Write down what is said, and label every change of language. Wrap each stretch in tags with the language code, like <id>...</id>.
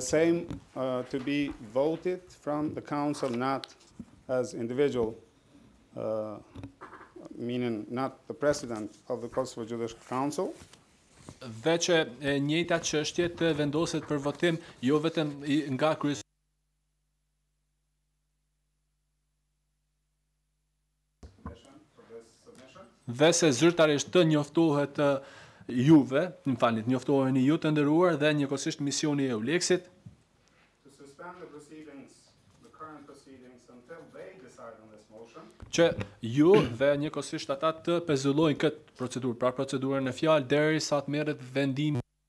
<en>same to be voted from the council, not as individual, meaning not the president of the Kosovo Judicial Council,</en> <sq>dhe që e njëjta çështje të vendoset për votim jo vetëm nga kryes dhe se zyrtarisht të njoftohet juve, më falni, njoftoheni ju të nderuar dhe njëkohësisht misioni e Euleksit</sq> <en>to suspend the proceedings, the current proceedings, until they decide on this motion,</en> <sq>që ju dhe njëkohësisht ata të pezullojnë këtë procedurë, pra procedurën e fjalë derisa të merret vendim</sq>